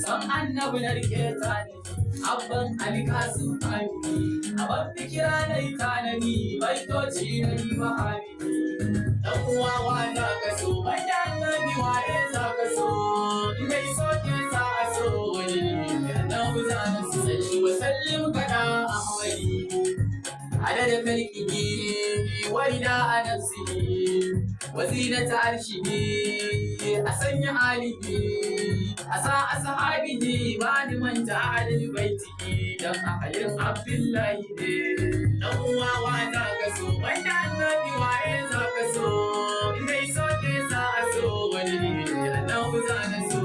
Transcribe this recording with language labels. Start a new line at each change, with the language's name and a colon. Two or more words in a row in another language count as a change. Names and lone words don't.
Hausa: San annabi na rike ta da shi. Abban Ali Kasim Amini, abban fikira na yi tanani, baitoci na yi wa Amini. Dan uwa wa za ka so, banda annabi waye za ka so? In dai so ke sa a so, wani ne annabi za ni so.
Arabic: صل وسلم
Hausa: kada Ahmadi.
Arabic: عدد خلقه ورضا نفسه وزينة عرشه.
Hausa: A sanya alihi, a sa ashabihi, ba ni manta
Arabic: أهل بيته,
Hausa: dan ahalin Abdullahi ne. Dan uwa wa za ka so, banda annabi waye za ka so? In dai so ke sa a so, wani ne annabi za na so?